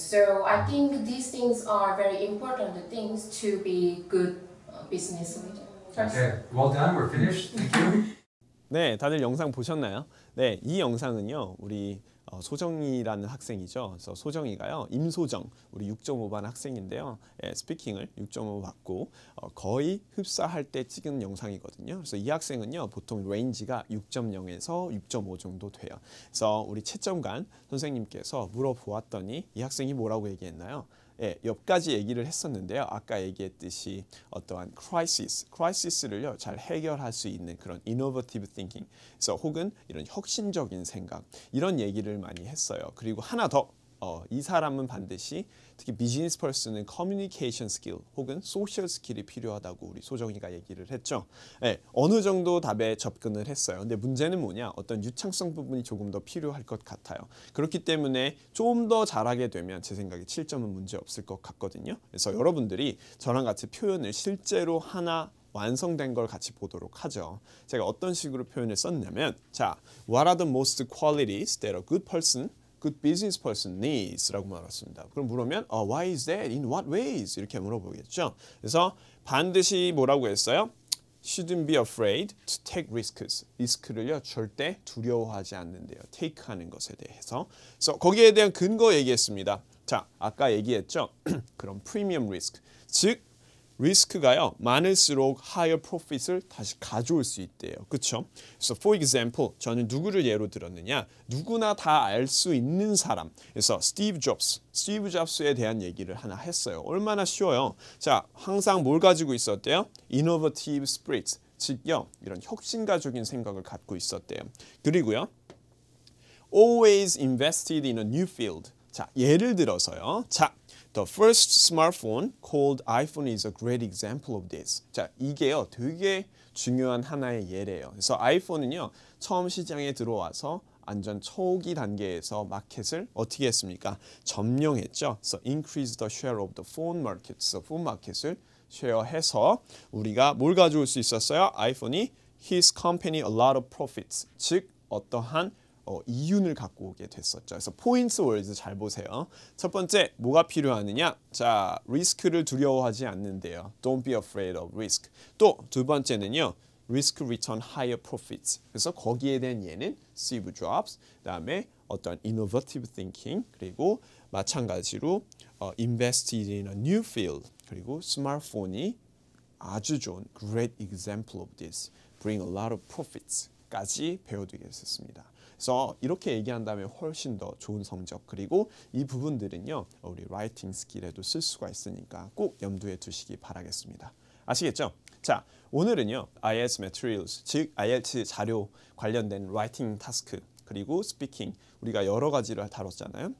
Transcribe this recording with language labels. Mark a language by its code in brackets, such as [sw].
[en] So I think these things are very important things to be good business leader. Okay, well done. We're finished. Thank you. [ko] 네, 다들 영상 보셨나요? 네, 이 영상은요, 우리 소정이라는 학생이죠. 그래서 소정이가요, 임소정, 우리 6.5반 학생인데요. 예, 스피킹을 6.5 받고 거의 흡사할 때 찍은 영상이거든요. 그래서 이 학생은요, 보통 레인지가 6.0에서 6.5 정도 돼요. 그래서 우리 채점관 선생님께서 물어보았더니 이 학생이 뭐라고 얘기했나요? 예, 몇 가지 얘기를 했었는데요. 아까 얘기했듯이 어떠한 crisis를요 잘 해결할 수 있는 그런 [en] innovative thinking, [ko] 그래서 혹은 이런 혁신적인 생각, 이런 얘기를 많이 했어요. 그리고 하나 더, 이 사람은 반드시 특히 비즈니스 퍼슨은 커뮤니케이션 스킬 혹은 소셜 스킬이 필요하다고 우리 소정이가 얘기를 했죠. 네, 어느 정도 답에 접근을 했어요. 근데 문제는 뭐냐? 어떤 유창성 부분이 조금 더 필요할 것 같아요. 그렇기 때문에 좀 더 잘하게 되면 제 생각에 7점은 문제 없을 것 같거든요. 그래서 여러분들이 저랑 같이 표현을 실제로 하나 완성된 걸 같이 보도록 하죠. 제가 어떤 식으로 표현을 썼냐면, 자, [en] what are the most qualities that a good business person needs [ko] 라고 말했습니다. 그럼 물으면 [en] why is that? In what ways? [ko] 이렇게 물어보겠죠. 그래서 반드시 뭐라고 했어요? [en] Shouldn't be afraid to take risks. [ko] 리스크를요 절대 두려워하지 않는데요. take 하는 것에 대해서. 그래서 거기에 대한 근거 얘기했습니다. 자, 아까 얘기했죠. 그럼 프리미엄 리스크, 즉 리스크가요 많을수록 higher profit을 다시 가져올 수 있대요. 그렇죠? 그래서 [en] for example, [ko] 저는 누구를 예로 들었느냐? 누구나 다 알 수 있는 사람. 그래서 스티브 잡스에 대한 얘기를 하나 했어요. 얼마나 쉬워요. 자, 항상 뭘 가지고 있었대요? [en] innovative spirit, [ko] 즉요 이런 혁신가적인 생각을 갖고 있었대요. [en] 그리고요, always invested in a new field. [ko] 자, 예를 들어서요. [en] 자, the first smartphone called iPhone is a great example of this. [ko] 자, 이게요 되게 중요한 하나의 예래요. 그래서 아이폰은요 처음 시장에 들어와서 완전 초기 단계에서 마켓을 어떻게 했습니까? 점령했죠. [en] So increase the share of the phone market. [ko] 그래서 폰 마켓을 쉐어해서 우리가 뭘 가져올 수 있었어요? [en] 아이폰이 his company a lot of profits. [ko] 즉 어떠한 이윤을 갖고 오게 됐었죠. 그래서 포인트 월드 잘 보세요. 첫 번째, 뭐가 필요하느냐? 자, 리스크를 두려워하지 않는데요. [en] Don't be afraid of risk. [ko] 또 두 번째는요. [en] Risk return higher profits. [ko] 그래서 거기에 대한 예는 Steve Jobs, 그다음에 어떤 innovative thinking 그리고 마찬가지로 invested in a new field 그리고 스마트폰이 아주 좋은 [en] great example of this bring a lot of profits [ko] 까지 배워두겠습니다. 그래서 이렇게 얘기한다면 훨씬 더 좋은 성적 그리고 이 부분들은요 우리 라이팅 스킬에도 쓸 수가 있으니까 꼭 염두에 두시기 바라겠습니다. 아시겠죠? 자 오늘은요 IELTS materials 즉 IELTS 자료 관련된 라이팅 타스크 그리고 스피킹 우리가 여러 가지를 다뤘잖아요.